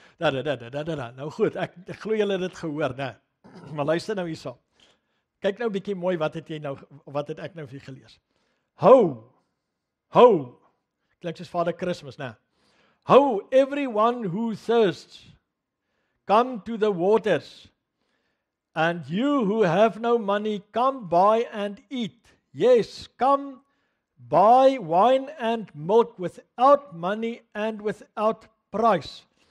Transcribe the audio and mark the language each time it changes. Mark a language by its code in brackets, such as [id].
[af] Nou goed, ek glo julle het dit gehoor, né? Maar luister nou hierso. Kyk nou 'n bietjie mooi, wat het ek nou vir julle gelees? Ho. Klink soos Vader Kersfees, né? [en] Ho, everyone who thirsts, come to the waters. And you who have no money, come buy and eat. Yes, come buy wine and milk without money and without price.